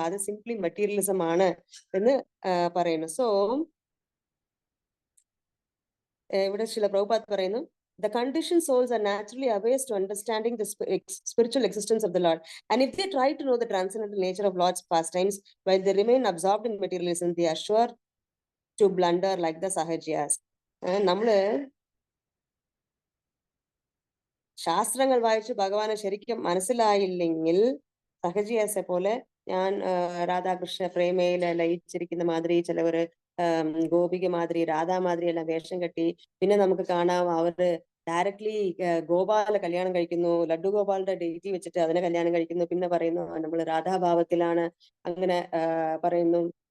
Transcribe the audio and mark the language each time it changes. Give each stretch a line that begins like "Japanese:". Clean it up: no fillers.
Malayalam: അത് simply materialism ആണ് എന്ന് പറയുന്നു. സോ ഇവിടെ ശ്രീല പ്രഭുപാദ് പറയുന്നു,
English: the conditioned souls are naturally averse to understanding the spiritual existence of the Lord. And if they try to know the transcendental nature of Lord's pastimes while they remain absorbed in materialism, they are sure to blunder like the Sahajiyas.
Malayalam: നമ്മള് ശാസ്ത്രങ്ങൾ വായിച്ച് ഭഗവാനെ ശരിക്കും മനസ്സിലായില്ലെങ്കിൽ സഹജിയാസെ പോലെ ഞാൻ രാധാകൃഷ്ണ പ്രേമയില് ലയിച്ചിരിക്കുന്ന മാതിരി ചിലവര് ഗോപിക മാതിരി രാധാ മാതിരി എല്ലാം വേഷം കെട്ടി പിന്നെ നമുക്ക് കാണാം അവര് ഡയറക്ട്ലി ഗോപാല കല്യാണം കഴിക്കുന്നു, ലഡ്ഡു ഗോപാലിന്റെ ഡേറ്റി വെച്ചിട്ട് അതിനെ കല്യാണം കഴിക്കുന്നു, പിന്നെ പറയുന്നു നമ്മൾ രാധാഭാവത്തിലാണ് അങ്ങനെ പറയുന്നു.